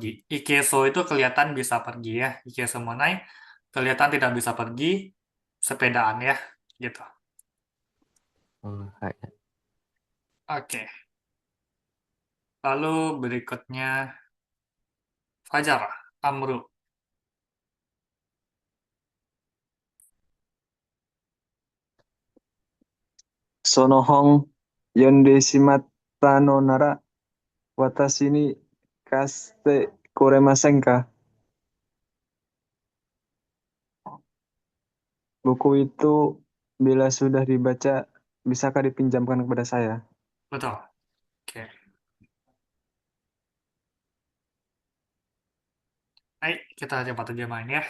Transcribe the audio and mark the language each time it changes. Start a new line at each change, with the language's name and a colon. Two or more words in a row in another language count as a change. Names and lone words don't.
Indonesian: Ikeso itu kelihatan bisa pergi ya.
Japanese: 行けそうもない
Indonesian: kelihatan tidak bisa pergi, sepedaan ya. Gitu. Oh, hai. Oke. Lalu berikutnya Fajar, Amru.
Japanese: その本読んでしまったのなら、私に貸してくれませんか?
Indonesian: Buku itu bila sudah dibaca, bisakah dipinjamkan kepada saya? Betul. Oke. Baik, kita coba terjemahin ya.